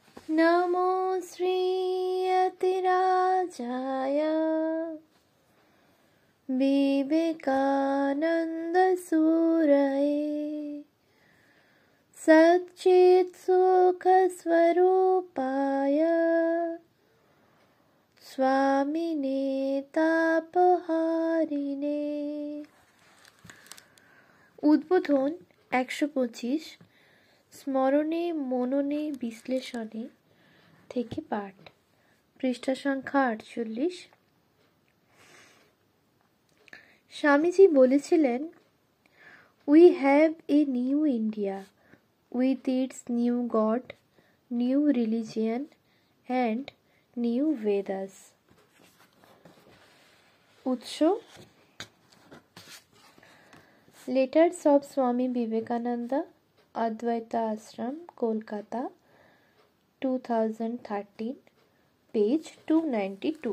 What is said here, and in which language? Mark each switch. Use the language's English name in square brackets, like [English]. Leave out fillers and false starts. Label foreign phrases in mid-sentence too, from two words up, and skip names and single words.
[Sanskrit] नमो श्रीयतिराजाय विवेकानन्दसूरये सच्चित्सुखस्वरूपाय स्वामिने तापहारिणे। [Bangla] উদ্বোধন ১২৫ স্মরণে মননে বিশ্লেষণে থেকে পাঠ, পৃষ্ঠা সংখ্যা ৪৮। স্বামীজি বলেছিলেন, [English] We have a new India with its new God, new religion and new Vedas. [Bangla] উৎস লেটার্স অফ স্বামী বিবেকানন্দ, অদ্বৈত আশ্রম, কলকাতা, 2013, পেজ 292।